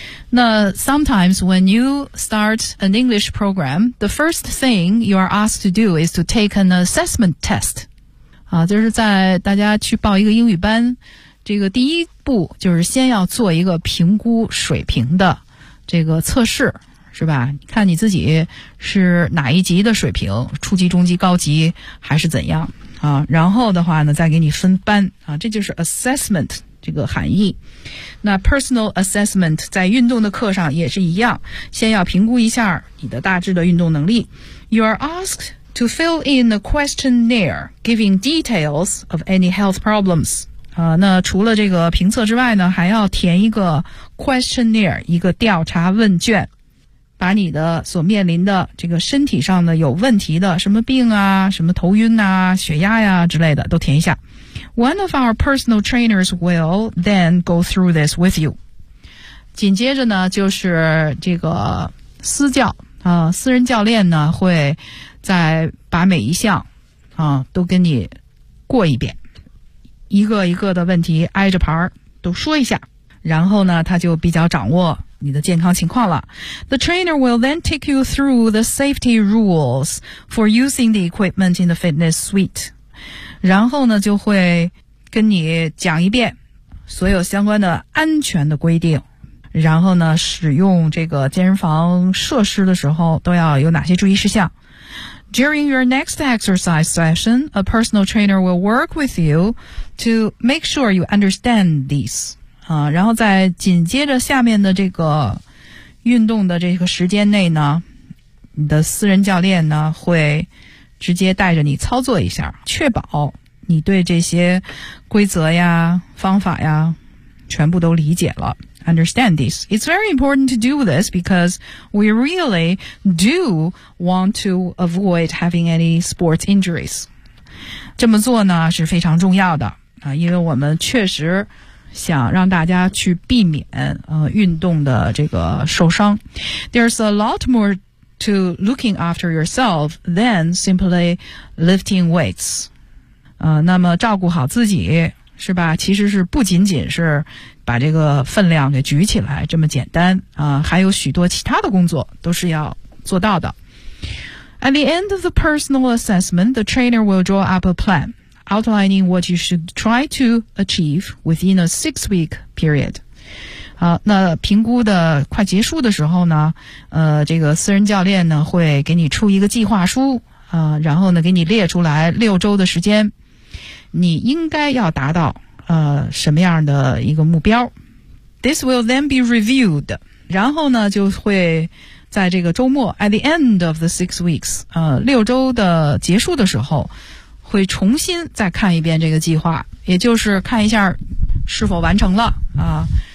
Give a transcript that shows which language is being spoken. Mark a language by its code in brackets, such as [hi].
[en] 那 sometimes when you start an English program, the first thing you are asked to do is to take an assessment test。 [zh] 啊，就是在大家去报一个英语班，这个第一步就是先要做一个评估水平的。这个测试是吧，看你自己是哪一级的水平，初级、中级、高级还是怎样啊，然后的话呢再给你分班啊，这就是 assessment 这个含义。那 personal assessment 在运动的课上也是一样，先要评估一下你的大致的运动能力。 [en] You are asked to fill in a questionnaire giving details of any health problems。 [zh] 那除了这个评测之外呢，还要填一个 questionnaire， 一个调查问卷，把你的所面临的这个身体上的有问题的什么病啊、什么头晕啊、血压呀、之类的都填一下。 [en] One of our personal trainers will then go through this with you。 [zh] 紧接着呢，就是这个私教啊，私人教练呢会再把每一项啊都跟你过一遍。一个一个的问题挨着牌都说一下，然后呢他就比较掌握你的健康情况了。 [en] The trainer will then take you through the safety rules for using the equipment in the fitness suite。 [zh] 然后呢就会跟你讲一遍所有相关的安全的规定，然后呢使用这个健身房设施的时候都要有哪些注意事项。 [en] During your next exercise session, a personal trainer will work with you to make sure you understand these. [zh] 然后在紧接着下面的这个运动的这个时间内呢，你的私人教练呢会直接带着你操作一下，确保你对这些规则呀、方法呀全部都理解了。 [en] Understand this. It's very important to do this because we really do want to avoid having any sports injuries. [zh] 这么做呢是非常重要的啊，因为我们确实想让大家去避免运动的这个受伤。 [en] There's a lot more to looking after yourself than simply lifting weights. [zh] 那么照顾好自己是吧，其实是不仅仅是把这个分量给举起来这么简单啊，还有许多其他的工作都是要做到的。 [en] At the end of the personal assessment, the trainer will draw up a plan outlining what you should try to achieve within a 6-week period。 [zh] 好，那评估的快结束的时候呢，这个私人教练呢会给你出一个计划书啊，然后呢给你列出来6周的时间你应该要达到什么样的一个目标。 [en] This will then be reviewed， [zh] 然后呢就会在这个周末 [en] at the end of the 6 weeks， [zh] 6周的结束的时候会重新再看一遍这个计划，也就是看一下是否完成了啊。